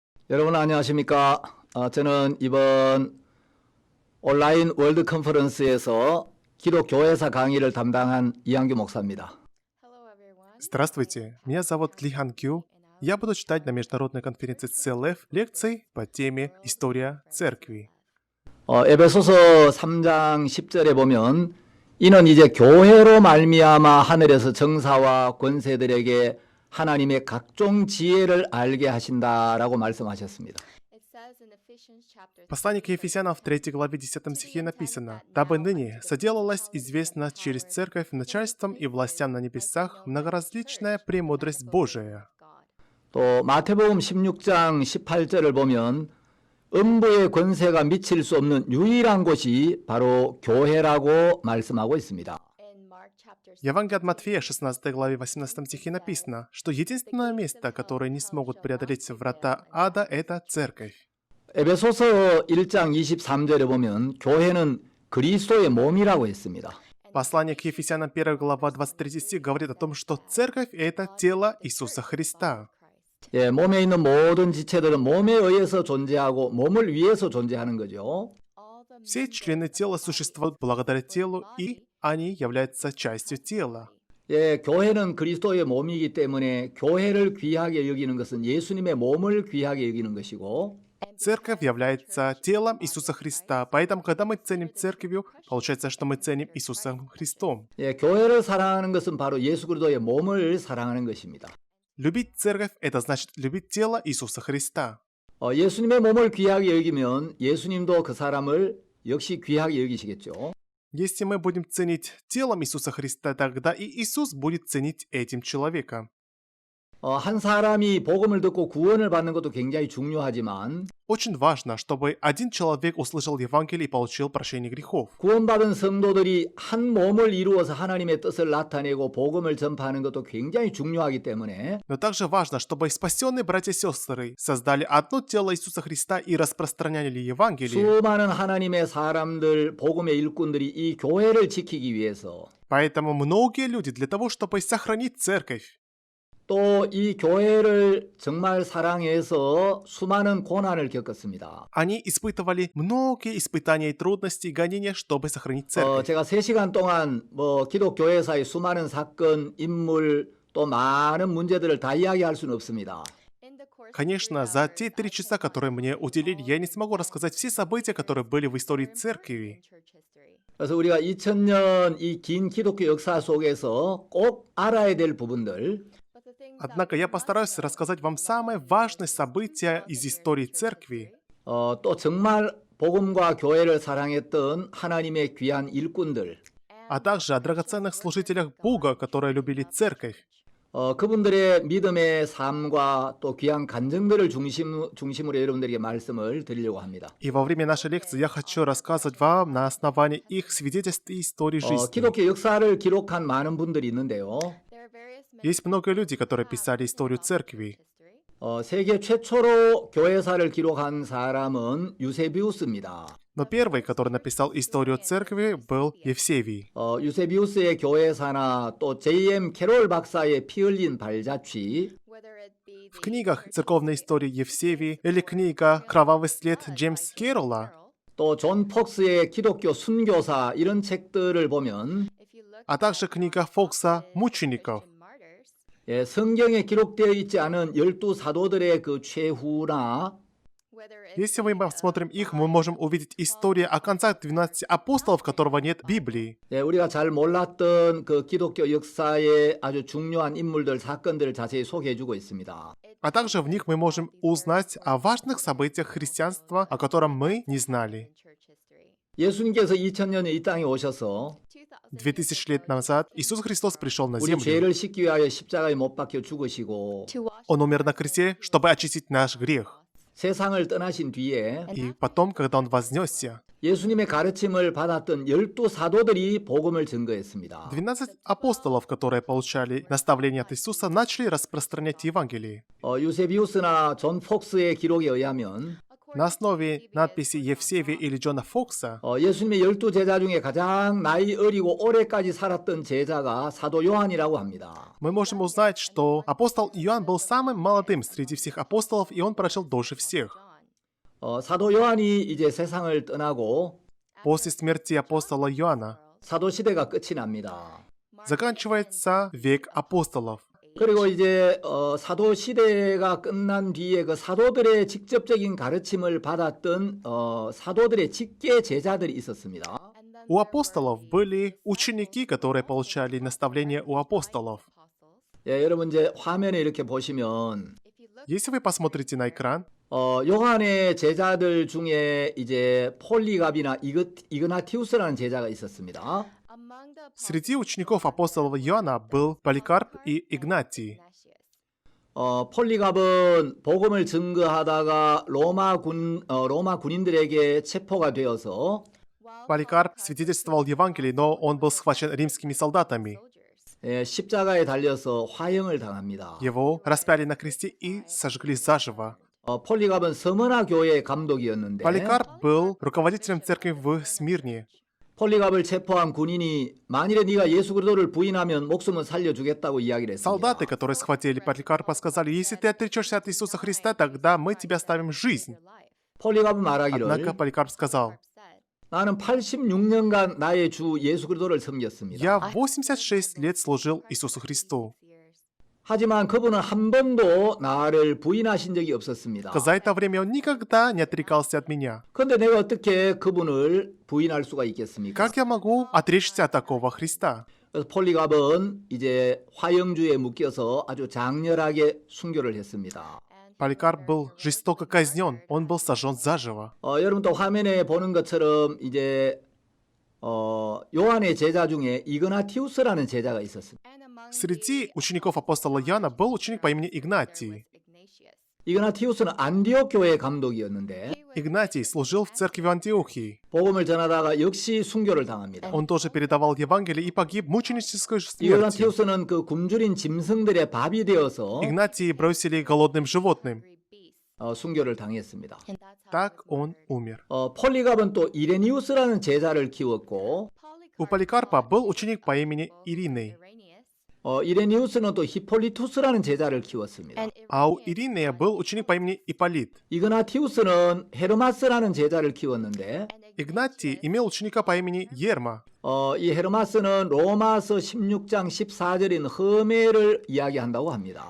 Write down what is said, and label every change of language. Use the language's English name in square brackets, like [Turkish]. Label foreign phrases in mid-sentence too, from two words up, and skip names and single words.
[Korean] 여러분 안녕하십니까? 저는 이번 온라인 월드 컨퍼런스에서 기독교회사 강의를 담당한 이한규 목사입니다. [Russian] Здравствуйте, меня зовут Ли Хан Кю. Я буду читать на международной конференции CLF лекции по теме «История церкви». [Korean] 에베소서 3장 10절에 보면 이는 이제 교회로 말미암아 하늘에서 정사와 권세들에게 하나님의 각종 지혜를 알게 하신다라고 말씀하셨습니다. [Russian] В послании к Ефесянам в 3 главе 10 стихе написано: «Дабы ныне соделалась известна через церковь начальством и властям на небесах многоразличная премудрость Божия». [Korean] 또 마태복음 16장 18절을 보면 음부의 권세가 미칠 수 없는 유일한 곳이 바로 교회라고 말씀하고 있습니다. [Russian] Евангелие от Матфея, 16 главе 18 стихе написано, что единственное место, которое не смогут преодолеть врата ада, это церковь. [Korean] 에베소서 1장 23절에 보면 교회는 그리스도의 몸이라고 했습니다. [Russian] Послание к Ефесянам 1 глава 23 стих говорит о том, что церковь — это тело Иисуса Христа. [Korean] 몸에 있는 모든 지체들은 몸에 의해서 존재하고 몸을 위해서 존재하는 거죠. [Russian] Все члены тела существуют благодаря телу, и они являются частью тела. [Korean] 교회는 그리스도의 몸이기 때문에 교회를 귀하게 여기는 것은 예수님의 몸을 귀하게 여기는 것이고 [Russian] Церковь является телом Иисуса Христа, поэтому, когда мы ценим церковью, получается, что мы ценим Иисусом Христом. [Korean] 교회를 사랑하는 것은 바로 예수 그리스도의 몸을 사랑하는 것입니다. [Russian] Любить церковь — это значит любить тело Иисуса Христа. [Korean] 예수님의 몸을 귀하게 여기면 예수님도 그 사람을 역시 귀하게 여기시겠죠. [Russian] Если мы будем ценить телом Иисуса Христа, тогда и Иисус будет ценить этим человека. [Korean] 한 사람이 복음을 듣고 구원을 받는 것도 굉장히 중요하지만 [Russian] Очень важно, чтобы один человек услышал Евангелие и получил прощение грехов. [Korean] 구원받은 성도들이 한 몸을 이루어서 하나님의 뜻을 나타내고 복음을 전파하는 것도 굉장히 중요하기 때문에 [Russian] Но также важно, чтобы спасенные братья и сестры создали одно тело Иисуса Христа и распространяли Евангелие. [Korean] 수많은 하나님의 사람들, 복음의 일꾼들이 이 교회를 지키기 위해서 [Russian] Поэтому многие люди для того, чтобы сохранить церковь, [Korean] 또 이 교회를 정말 사랑해서 수많은 고난을 겪었습니다. [Russian] они испытывали многие испытания и трудности и гонения, чтобы сохранить церковь. [Korean] 제가 3시간 동안 기독교회사의 수많은 사건, 인물, 또 많은 문제들을 다 이야기할 수는 없습니다. [Russian] Конечно, за те 3 часа, которые мне уделили, я не смогу рассказать все события, которые были в истории церкви. [Korean] 그래서 우리가 2000년 이 긴 기독교 역사 속에서 꼭 알아야 될 부분들, [Russian] Однако я постараюсь рассказать вам самые важные события из истории церкви, [Korean] 또 정말 복음과 교회를 사랑했던 하나님의 귀한 일꾼들, [Russian] а также о драгоценных служителях Бога, которые любили церковь. [Korean] 그분들의 믿음의 삶과 또 귀한 간증들을 중심으로 여러분들에게 말씀을 드리려고 합니다. [Russian] И во время нашей лекции я хочу рассказывать вам на основании их свидетельств и истории жизни. [Korean] 기독교 역사를 기록한 많은 분들이 있는데요. [Russian] Есть много людей, которые писали историю церкви. [Korean] 세계 최초로 교회사를 기록한 사람은 유세비우스입니다. [Russian] Но первый, который написал историю церкви, был Евсевий. [Korean] 유세비우스의 교회사나 또 J.M. 캐롤 박사의 피 흘린 발자취, [Russian] В книгах церковной истории Евсевий или книга «Кровавый след» Джеймса Кэрролла, [Korean] 또 존 폭스의 기독교 순교사 이런 책들을 보면 [Russian] а также книга Фокса «Мучеников». [Korean] 성경에 기록되어 있지 않은 12사도들의 그 최후나 [Russian] Если мы посмотрим их, мы можем увидеть историю о концах 12 апостолов, которого нет в Библии. [Korean] 우리가 잘 몰랐던 그 기독교 역사의 아주 중요한 인물들, 사건들을 자세히 소개해주고 있습니다. [Russian] А также в них мы можем узнать о важных событиях христианства, о котором мы не знали. [Korean] 예수님께서 2000년에 이 땅에 오셔서 [Russian] 2000 лет назад Иисус Христос пришел на [Korean] 우리 [Russian] землю. [Korean] 죄를 씻기 위하여 십자가에 못 박혀 죽으시고 [Russian] Он умер на кресте, чтобы очистить наш грех. [Korean] 세상을 떠나신 뒤에 [Russian] И потом, когда Он вознесся, [Korean] 예수님의 가르침을 받았던 12사도들이 복음을 증거했습니다. [Russian] 12 апостолов, которые получали наставления от Иисуса, начали распространять Евангелие. [Korean] 유세비우스나 존 폭스의 기록에 의하면 [Russian] На основе надписи Евсевия или Джона Фокса [Korean] 예수님의 12제자 중에 가장 나이 어리고 오래까지 살았던 제자가 사도 요한이라고 합니다. [Russian] мы можем узнать, что апостол Иоанн был самым молодым среди всех апостолов, и он прожил дольше всех. [Korean] 사도 요한이 이제 세상을 떠나고 [Russian] После смерти апостола Иоанна [Korean] 사도 시대가 끝이 납니다. [Russian] заканчивается век апостолов. [Korean] 그리고 이제 사도 시대가 끝난 뒤에 그 사도들의 직접적인 가르침을 받았던 사도들의 직계 제자들이 있었습니다. [Russian] У апостолов были ученики, которые получали наставления у апостолов. [Korean] 예, 여러분 이제 화면에 이렇게 보시면 [Russian] Если вы посмотрите на экран, [Korean] 요한의 제자들 중에 이제 폴리갑이나 이그나티우스라는 제자가 있었습니다. [Russian] среди учеников апостола Иоанна был Поликарп и Игнатий. [Korean] 폴리갑은 복음을 증거하다가 로마 군인들에게 체포가 되어서 [Russian] Поликарп свидетельствовал Евангелие, но он был схвачен римскими солдатами. [Korean] 예, 십자가에 달려서 화형을 당합니다. [Russian] Его распяли на кресте и сожгли заживо. [Korean] 폴리갑은 서머나 교회의 감독이었는데 [Russian] Поликарп был руководителем церкви в Смирне. [Korean] 폴리갑을 체포한 군인이 만일에 네가 예수 그리스도를 부인하면 목숨은 살려주겠다고 이야기를 했습니다. [Russian] Солдаты, которые схватили Поликарпа, сказали: если ты отречешься от Иисуса Христа, тогда мы тебе оставим жизнь. [Korean] 폴리갑은 말하기를 [Russian] Однако Поликарп сказал: [Korean] 나는 86년간 나의 주 예수 그리스도를 섬겼습니다. [Russian] я 86 лет служил Иисусу Христу. [Korean] 하지만 그분은 한 번도 나를 부인하신 적이 없었습니다. [Russian] За это время он никогда не отрекался от меня. [Korean] 그런데 내가 어떻게 그분을 부인할 수가 있겠습니까? [Russian] Как я могу отречься от такого Христа? [Korean] 그래서 폴리갑은 이제 화형주에 묶여서 아주 장렬하게 순교를 했습니다. [Russian] Поликарп был жестоко казнен, он был сожжен заживо. [Korean] 여러분 또 화면에 보는 것처럼 이제 요한의 제자 중에 이그나티우스라는 제자가 있었습니다. [Russian] Среди учеников апостола Иоанна был ученик по имени Игнатий. [Korean] 이그나티우스는 안디옥 교회의 감독이었는데 [Russian] Игнатий служил в церкви в Антиохии. [Korean] 복음을 전하다가 역시 순교를 당합니다. [Russian] Он тоже передавал Евангелие и погиб мученической смертью. [Korean] 이그나티우스는 그 굶주린 짐승들의 밥이 되어서 [Russian] Игнатия бросили голодным животным. [Korean] 순교를 당했습니다. [Russian] Так он умер. [Korean] 폴리갑은 또 이레니우스라는 제자를 키웠고 [Russian] У Поликарпа был ученик по имени Ириней. [Korean] 이레니우스는 또 히폴리투스라는 제자를 키웠습니다. [Russian] А у Иринея был ученик по имени Ипполит. [Korean] 이그나티우스는 헤르마스라는 제자를 키웠는데 [Russian] Игнатий имел ученика по имени Ерма. [Korean] 이 헤르마스는 로마서 16장 14절인 허메를 이야기한다고 합니다.